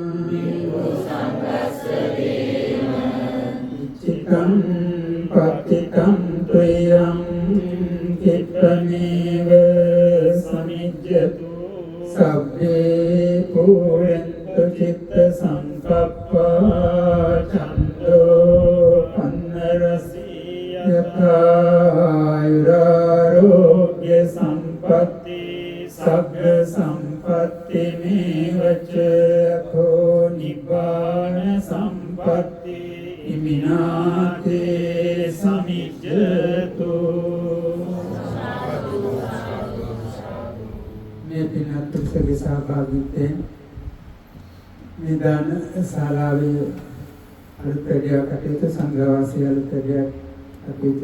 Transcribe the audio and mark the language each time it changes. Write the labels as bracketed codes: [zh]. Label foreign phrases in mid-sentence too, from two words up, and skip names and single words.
[pi] චිත්තං පත්තිතං ත්වයං චිත්තමේව සමිජ්ජතු සබ්බේ පුරන්තු චිත්ත සංකප්පා චන්දෝ පන්නරසී යථායුරාරෝග්‍ය සම්පත්ති සග්ග සම්පත්ති මේවච අතෝ නිබ්බාන සම්පත්ති ඉමිනාතේ සමිජ්ජතු. [si] මේ පින්වත් උත්සවයේ සහභාගීත්වයෙන් මේ දාන ශාලාවේ අලුත්කඩියා කටයුතු සංඝවාසී අලුත්කඩියා කටයුතු